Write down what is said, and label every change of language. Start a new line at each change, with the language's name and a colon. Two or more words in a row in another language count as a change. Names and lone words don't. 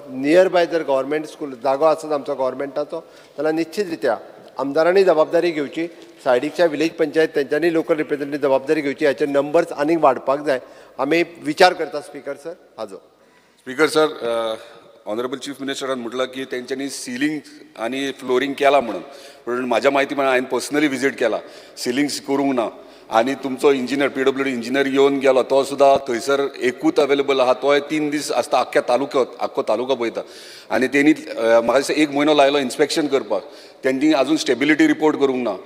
English: near by
Konkani: जर
English: government school
Konkani: जागो आसत आमचो गव्हर्मेंटाचो जाल्यार निश्चित रित्या आमदारांनी जबाबदारी घेवची, सायडीकच्या
English: village panchayat
Konkani: तेंच्यांनी
English: local representative
Konkani: जबाबदारी घेवची, हाचे नंबर्स आनीक वाडपाक जाय. आमी विचार करता
English: Speaker sir
Konkani: हाजो.
English: Speaker sir, honourable chief minister
Konkani: म्हटलं की त्यांच्यानी सिलिंग आणि फ्लोरिंग केला म्हणून, पण माझ्या माहिती म्हणून हांवें पर्सनली विजीट केला, सिलिंग्स करूंक ना. आणि तुमचो इंजिनियर
English: PWD engineer
Konkani: येवन गेलो, तो सुद्धा थंयसर एकूच अवेलेबल आहा, तोय 3 दीस आसता आख्ख्या तालुक्यांत, आख्खो तालुका पळयता. आनी तेणी म्हाका दिसता 1 म्हयनो लायलो इन्स्पेक्शन करपाक, त्यांनी अजून
English: stability report
Konkani: करूंक ना.